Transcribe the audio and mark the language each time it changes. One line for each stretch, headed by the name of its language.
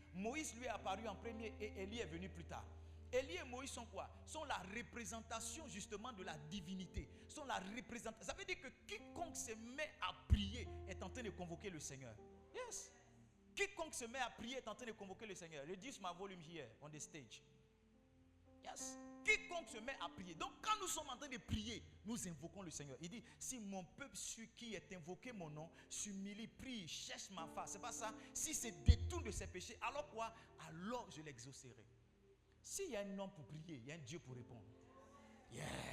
French: Moïse lui est apparu en premier et Élie est venu plus tard. Élie et Moïse sont quoi? Sont la représentation justement de la divinité. Sont la représentation. Ça veut dire que quiconque se met à prier est en train de convoquer le Seigneur.
English: Yes.
French: Quiconque se met à prier est en train de convoquer le Seigneur.
English: Reduce my volume here on the stage. Yes.
French: Quiconque se met à prier. Donc quand nous sommes en train de prier, nous invoquons le Seigneur. Il dit, si mon peuple qui est invoqué mon nom, s'humilie, prie, cherche ma face. C'est pas ça. Si se détourne de ses péchés, alors quoi? Alors je l'exaucerai. S'il y a un homme pour prier, il y a un Dieu pour répondre.
English: Yeah.